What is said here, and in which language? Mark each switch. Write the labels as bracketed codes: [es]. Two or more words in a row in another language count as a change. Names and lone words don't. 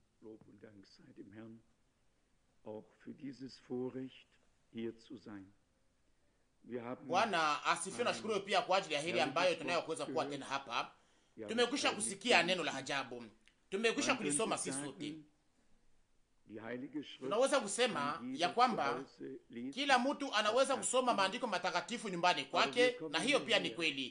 [de] Lob und Dank sei dem Herrn, auch für dieses Vorrecht hier zu sein. [sw] Bwana asifiwe na shukuru pia kwa ajili ya hili ambayo tunayoweza kuwa tena hapa. Tumekwisha kusikia neno la ajabu. Tumekwisha kulisoma sisi sote. Tunaweza kusema ya kwamba kila mtu anaweza kusoma maandiko matakatifu nyumbani kwake, na hiyo pia ni kweli.